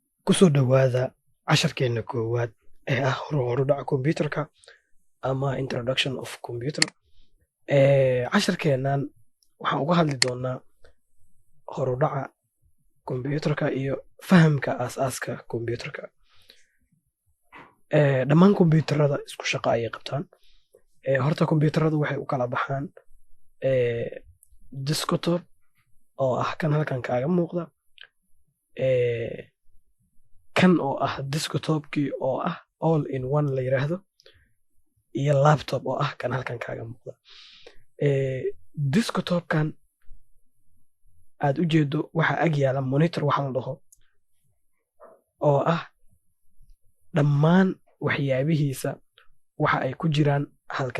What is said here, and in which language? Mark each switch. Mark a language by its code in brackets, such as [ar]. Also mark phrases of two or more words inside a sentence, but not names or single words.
[so] Kusoo dhawaada casharkeena koowaad ee ah horudhaca computerka ama [en] introduction of computer. [so] Casharkeenan waxaan uga hadli doonaa horudhaca computerka iyo fahamka aasaaska computerka. Dhammaan computerada isku shaqo ayay qabtaan. Horta computerada waxay u kala baxaan desktop oo ah kan halkan kaaga muuqda, kan oo ah desktopkii oo ah [en] all in one [so] la yiraahdo, iyo laptop oo ah kan halkan kaaga muuqda. Desktopkan aad u jeedo waxa ag yaala monitor waxa la dhaho, oo ah dhammaan waxyaabihiisa waxa ay ku jiraan halkan.